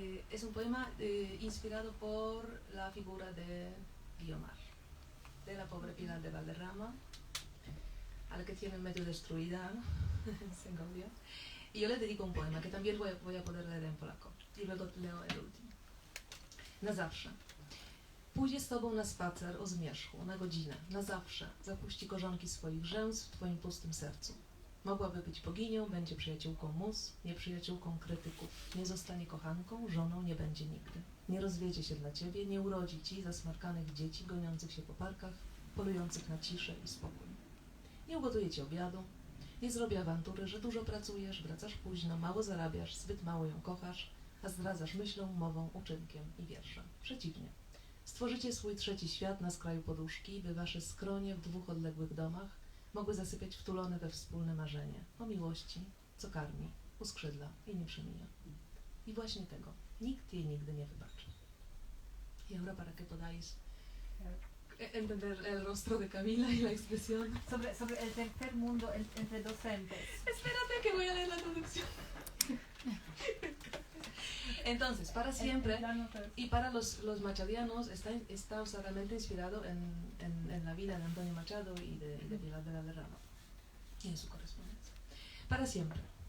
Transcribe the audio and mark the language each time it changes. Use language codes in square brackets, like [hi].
[es] Es un poema inspirado por la figura de Guiomar, de la pobre Pilar de Valderrama, a la que tiene medio destruida en Gaudia. Y yo le dedico un poema que también voy a poder leer en polaco. I luego leo el último. [pl] Na zawsze. Pójdzie z tobą na spacer o zmierzchu, na godzinę, na zawsze. Zapuści korzonki swoich rzęs w twoim pustym sercu. Mogłaby być boginią, będzie przyjaciółką mus, nieprzyjaciółką krytyków. Nie zostanie kochanką, żoną nie będzie nigdy. Nie rozwiedzie się dla ciebie, nie urodzi ci zasmarkanych dzieci goniących się po parkach, polujących na ciszę i spokój. Nie ugotuje ci obiadu, nie zrobi awantury, że dużo pracujesz, wracasz późno, mało zarabiasz, zbyt mało ją kochasz, a zdradzasz myślą, mową, uczynkiem i wierszem. Przeciwnie. Stworzycie swój trzeci świat na skraju poduszki, by wasze skronie w dwóch odległych domach mogły zasypiać wtulone we wspólne marzenie o miłości, co karmi, uskrzydla i nie przemija. I właśnie tego nikt jej nigdy nie wybaczy. [es] Y ahora para que podáis entender el rostro de Camila y la expresión. Sobre el tercer mundo entre docentes. Espérate que voy a leer la traducción. Entonces, para siempre, y para los machadianos, está realmente inspirado en la vida de Antonio Machado y de Pilar de Valderrama, y en su correspondencia. Para siempre.